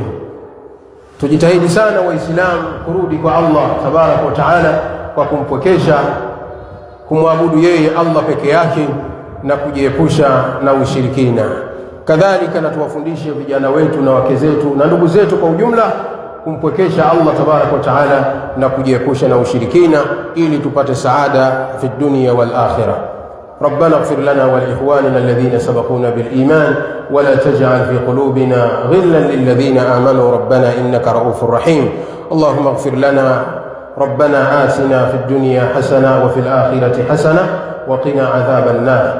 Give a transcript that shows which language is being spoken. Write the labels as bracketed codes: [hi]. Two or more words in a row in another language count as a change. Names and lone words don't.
[sw] Tujitahidi sana Waislamu kurudi kwa Allah [ar] تبارك وتعالى [sw] kwa kumpwekesha, kumwabudu yeye Allah peke yake na kujiepusha na ushirikina. Kadhalika na tuwafundishe vijana wetu na wake zetu na ndugu zetu kwa ujumla kumpwekesha Allah [ar] تبارك وتعالى [sw] na kujiepusha na ushirikina, ili tupate [ar] سعادة في الدنيا والآخرة. ربنا اغفر لنا ولإخواننا الذين سبقونا بالإيمان ولا تجعل في قلوبنا غلا للذين آمنوا ربنا إنك رؤوف رحيم. اللهم اغفر لنا، ربنا آتنا في الدنيا حسنة وفي الآخرة حسنة وقنا عذاب النار.